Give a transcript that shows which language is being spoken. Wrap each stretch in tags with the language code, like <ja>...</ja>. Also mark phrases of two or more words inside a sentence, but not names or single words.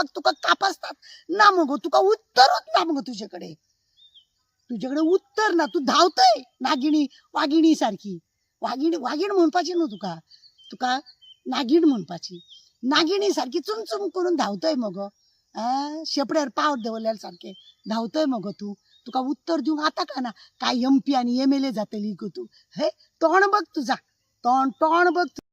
<kok>तुका कापासतात ना मगो तुका उत्तरच ना मगो तुझ्याकडे उत्तर ना तू धांवतय नागिणी वागिणी सारखी वागीण म्हणपाची न्हू तुका नागिण म्हणपाची नागिणी सारखी चुमचुम करून धांवतय मगो शेपड्यार पाव दवरल्यार सारखे धांवतय मगो तुका उत्तर दिवंक आता का ना काय MP आणि MLA जातली गो</kok> <mr>तू हे तोंड बघ तुझा तोंड बघ</mr>